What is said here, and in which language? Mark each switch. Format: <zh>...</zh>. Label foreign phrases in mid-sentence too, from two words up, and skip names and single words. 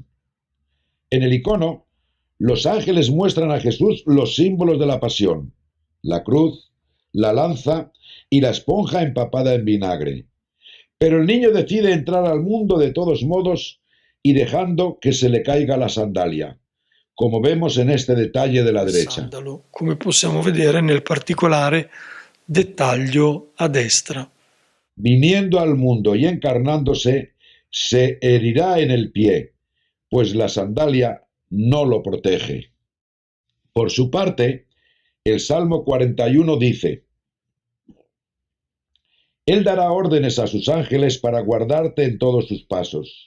<es>En el icono, los ángeles muestran a Jesús los símbolos de la Pasión, la cruz, la lanza y la esponja empapada en vinagre. Pero el niño decide entrar al mundo de todos modos y dejando que se le caiga la sandalia, como vemos en este detalle de la il derecha.</es> <it>sandalo, come possiamo vedere nel particolare dettaglio a destra.</it> <es>Viniendo al mundo y encarnándose, se herirá en el pie, pues la sandalia no lo protege. Por su parte, el Salmo 41 dice: Él dará órdenes a sus ángeles para guardarte en todos sus pasos.</es>